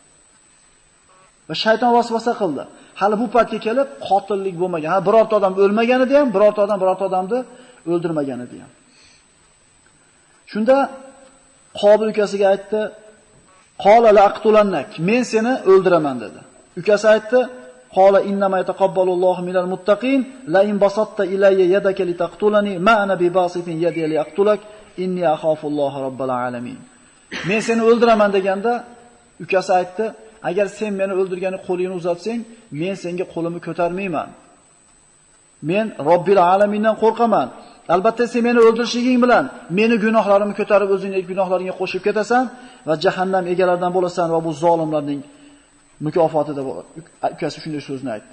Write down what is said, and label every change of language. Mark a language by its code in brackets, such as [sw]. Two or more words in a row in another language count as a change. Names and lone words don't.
[uz] Va shayton vasvasa qildi. Hali bu paytga kelib qotillik bo'lmagan. Ha, birorta odam o'lmagan edi ham, birorta odamni o'ldirmagan edi ham. Shunda Qobil ukasiga aytdi: [ar] "قال لأقتلنك." [uz] Men seni o'ldiraman dedi. Ukasi aytdi: [ar] "قال إنما يتقبل الله من المتقين لئن بسطت إلي يدك لتقتلني ما أنا بباسط يدي لأقتلك إني أخاف الله رب العالمين." [uz] Men seni o'ldiraman deganda ukasi aytdi: "Agar sen meni o'ldirgani qo'lingni uzatsang, men senga qo'limni ko'tarmayman. Men Robbil alamindan qo'rqaman. Albatta sen meni o'ldirishing bilan meni gunohlarimni ko'tarib o'zingning gunohlaringga qo'shib ketasan va jahannam egalaridan bo'lasan va bu zolimlarning mukofoti deb ukasi shunday so'zni aytdi.